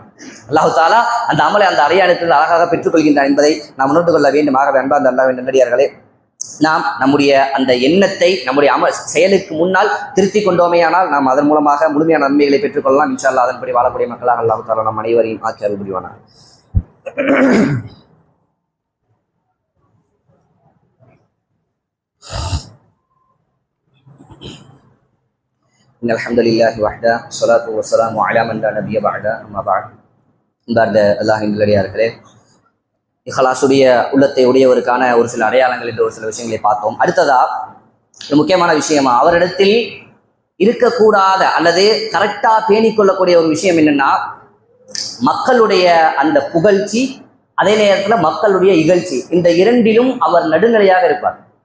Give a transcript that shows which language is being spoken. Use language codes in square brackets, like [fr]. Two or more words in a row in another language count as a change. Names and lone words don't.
[ta] அல்லாஹு தாலா அந்த அமலை அந்த அடியானிடத்தில் அழகாக பெற்றுக்கொள்கின்றான் என்பதை நாம் உணர்ந்து கொள்ள வேண்டுமாக. அன்பார்ந்த அல்லாஹ்வின் நல்லடியார்களே, நாம் நம்முடைய அந்த எண்ணத்தை நம்முடைய செயலுக்கு முன்னால் திருத்திக் கொண்டோமேயானால் நாம் அதன் மூலமாக முழுமையான நன்மைகளை பெற்றுக்கொள்ளலாம். [ar] إن شاء الله [ta] அதன்படி வாழக்கூடிய மக்களாக அல்லாஹு தாலா நம் அனைவரையும் ஆக்கி அருள் புரிவானார். [ar] إن الحمد لله وحده والصلاة والسلام على من لا نبي بعده أما بعد. [ta] அன்பார்ந்த அல்லாஹ்வின் நல்லடியார்களே, இஹ்லாஸுடைய உள்ளத்தை உடையவருக்கான ஒரு சில அடையாளங்கள் என்று ஒரு சில விஷயங்களை பார்த்தோம். அடுத்ததா ஒரு முக்கியமான விஷயமா அவரிடத்தில் இருக்கக்கூடாத அல்லது கரெக்டா பேணிக்கொள்ளக்கூடிய ஒரு விஷயம் என்னன்னா, மக்களுடைய அந்த புகழ்ச்சி, அதே நேரத்தில் மக்களுடைய இகழ்ச்சி, இந்த இரண்டிலும் அவர் நடுநிலையாக இருப்பார்.